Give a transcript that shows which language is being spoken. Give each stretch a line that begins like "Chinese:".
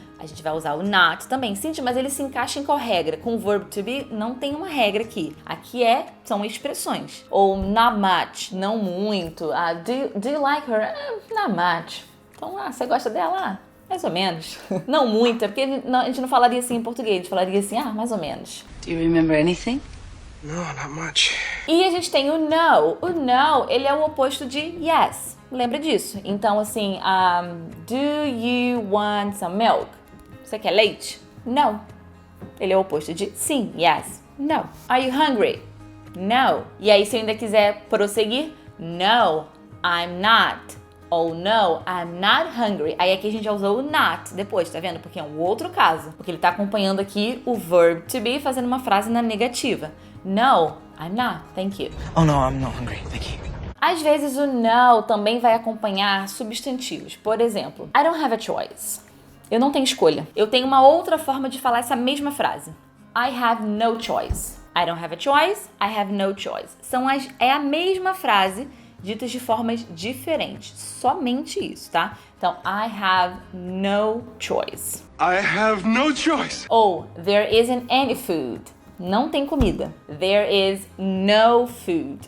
Portuguese: A gente vai usar o not também. Cintia, mas ele se encaixa em qual regra? Com o verb to be, não tem uma regra aqui. Aqui são expressões.
English: Ou not much,
Portuguese: não muito.
English: Do you like her? Not much.
Portuguese: Então, você gosta dela? Mais ou menos. Não muito, é porque a gente não falaria assim em português. A gente falaria assim, mais ou menos.
English: Do you remember anything? No, not much.
Portuguese: E a gente tem o no. O no, ele é o oposto de yes. Lembra disso?
English: Então, assim, do you want some milk?
Portuguese: Você quer leite? No. Ele é o oposto de sim, yes, no.
English: Are you hungry? No.
Portuguese: E aí, se eu ainda quiser prosseguir,
English: no, I'm not.
Portuguese: Ou
English: no, I'm not hungry.
Portuguese: Aí aqui a gente já usou o not depois, tá vendo? Porque é um outro caso. Porque ele tá acompanhando aqui o verb to be, fazendo uma frase na negativa.
English: No, I'm not, thank you. Oh no, I'm not hungry. Thank you.
Portuguese: Às vezes o no também vai acompanhar substantivos.
English: Por exemplo, I don't have a choice.
Portuguese: Eu não tenho escolha. Eu tenho uma outra forma de falar essa mesma frase.
English: I have no choice. I don't have a choice, I have no choice.
Portuguese: É a mesma frase, ditas de formas diferentes. Somente isso, tá? Então,
English: I have no choice. I have no choice.
Portuguese: Ou,
English: there isn't any food.
Portuguese: Não tem comida.
English: There is no food.